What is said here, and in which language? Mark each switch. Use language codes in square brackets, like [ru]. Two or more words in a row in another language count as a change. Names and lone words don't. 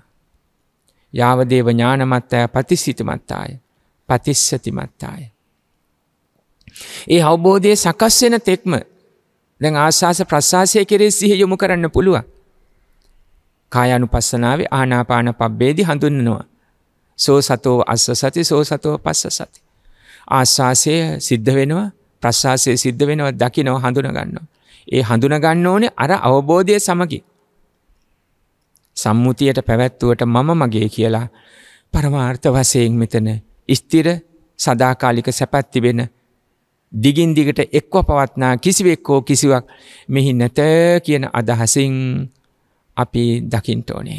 [pi] යාවදේව ඥානමත්තාය පතිස්සිත මත්තාය පතිස්සති මත්තාය. [si] ඒ අවබෝධයේ සකස් වෙන තෙක්ම දැන් ආස්වාස ප්‍රස්වාසයේ කෙරෙහි සිහිය යොමු කරන්න පුළුවන්. කායානුපස්සනාවේ ආනාපාන පබ්බේදී හඳුන්වනවා. [pi] සෝ සතෝ අස්ස සති සෝ සතෝ පස්ස සති. [si] ආස්වාසය සිද්ධ වෙනවා ප්‍රස්වාසය සිද්ධ වෙනවා දකිනවා හඳුනා ගන්නවා. ඒ හඳුනා ගන්න ඕනේ අර අවබෝධයේ සමගි. සම්මුතියට පැවැත්වුවට මම මගේ කියලා පරමාර්ථ වශයෙන් මෙතන ස්ථිර සදාකාලික සැපත් තිබෙන දිගින් දිගට එක්ව පවත්නා කිසිවෙක් හෝ කිසිවක් මෙහි නැත කියන අදහසින් අපි දකින්න ඕනේ.